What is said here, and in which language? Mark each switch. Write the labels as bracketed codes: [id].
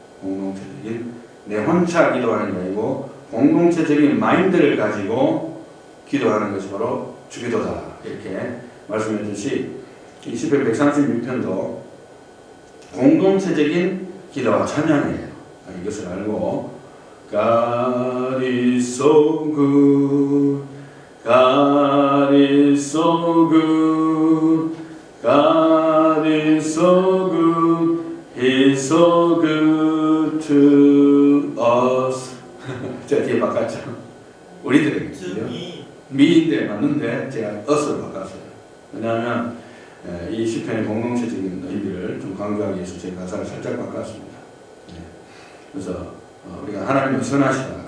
[ko] 공동체적인 내 혼자 기도하는 게 아니고 공동체적인 마인드를 가지고 기도하는 것이 바로 주기도다. 이렇게 말씀해 주시 이 시편 136편도 공동체적인 기도와 찬양이에요. [en] 이것을 알고 God is so good, God is so good, God is so good, He's so good to us. [ko] 제가 뒤에 바꿨죠. 우리들에게 미인데 맞는데 제가 us를 바꿨어요. 왜냐하면 이 시편의 공동체적인 의미를 좀 강조하기 위해서 제가 가사를 살짝 바꿨습니다. 그래서 우리가 하나님은 선하시다.